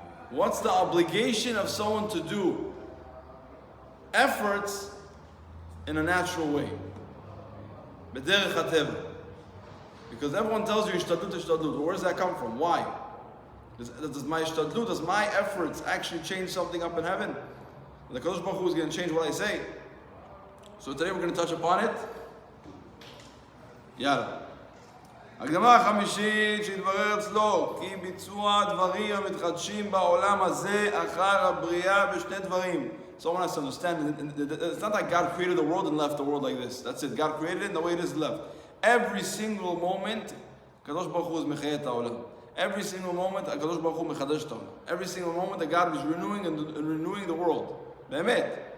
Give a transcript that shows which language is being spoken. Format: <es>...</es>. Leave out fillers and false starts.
<en>What's the obligation of someone to do efforts in a natural way? B'derech hateva. Because everyone tells you ishtadlut. Where does that come from? Why? Does my ishtadlut, does my efforts actually change something up in heaven? The Kadosh Baruch Hu is going to change what I say. So today we're going to touch upon it.</en> <he>יאללה. הקדמה החמישית שהתברר אצלו כי ביצוע דברים המתחדשים בעולם הזה אחר הבריאה בשני דברים.</he> <en>Someone has to understand, it's not like God created the world and left the world like this. That's it. God created it and the way it is left. Every single moment, Kadosh Baruch Hu is mechayet ha'olam. Every single moment, Kadosh Baruch Hu mechadesh ha'olam. Every single moment that God is renewing and renewing the world. Be'emet.</en>